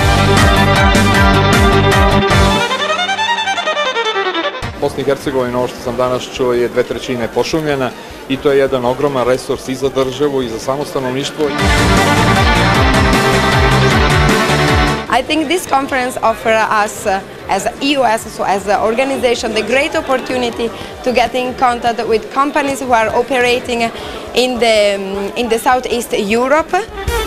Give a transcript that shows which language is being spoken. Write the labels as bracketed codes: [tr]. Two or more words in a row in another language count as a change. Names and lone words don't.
[bs] Bosna i Hercegovina, ovo što sam danas čuo, je 2/3 pošumljena i to je jedan ogroman resurs i za državu i za samo stanovništvo. [en] I think this conference offers us as EU, as an organization, the great opportunity to get in contact with companies who are operating in the Southeast Europe.